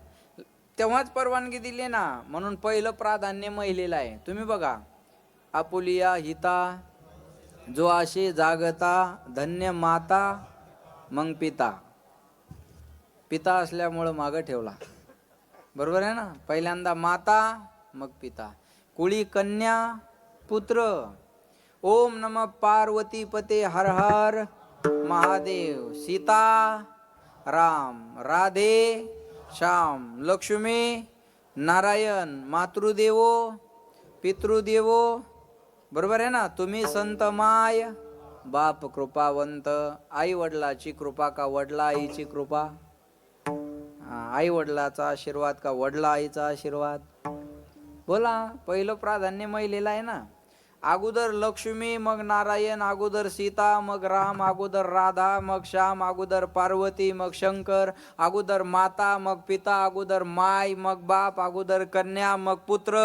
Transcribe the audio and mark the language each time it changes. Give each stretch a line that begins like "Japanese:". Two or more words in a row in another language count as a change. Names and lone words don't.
Marathi: तेव्हाच परवानगी दिली ना. म्हणून पहिलं प्राधान्य महिलेला आहे. तुम्ही बघा, आपुलिया हिता जो आशे जागता, धन्य माता मग पिता. पिता असल्यामुळं मागं ठेवला. बरोबर आहे ना? पहिल्यांदा माता मग पिता. कुळी कन्या पुत्र.
Sanskrit: ओम नमः पार्वती पते हर हर महादेव.
Marathi: सीता राम, राधे श्याम, लक्ष्मी नारायण,
Sanskrit: मातृदेवो पितृदेवो.
Marathi: बरोबर आहे ना. तुम्ही संत माय, बाप कृपावंत. आई वडिलाची कृपा का वडला आईची कृपा? आई वडिलाचा आशीर्वाद का वडला आईचा आशीर्वाद? बोला. पहिलं प्राधान्य महिलेला आहे ना. अगोदर लक्ष्मी, मग नारायण, अगोदर सीता, मग राम, अगोदर राधा, मग श्याम, अगोदर पार्वती, मग शंकर, अगोदर माता, मग पिता, अगोदर माय, मग बाप, अगोदर कन्या, मग पुत्र.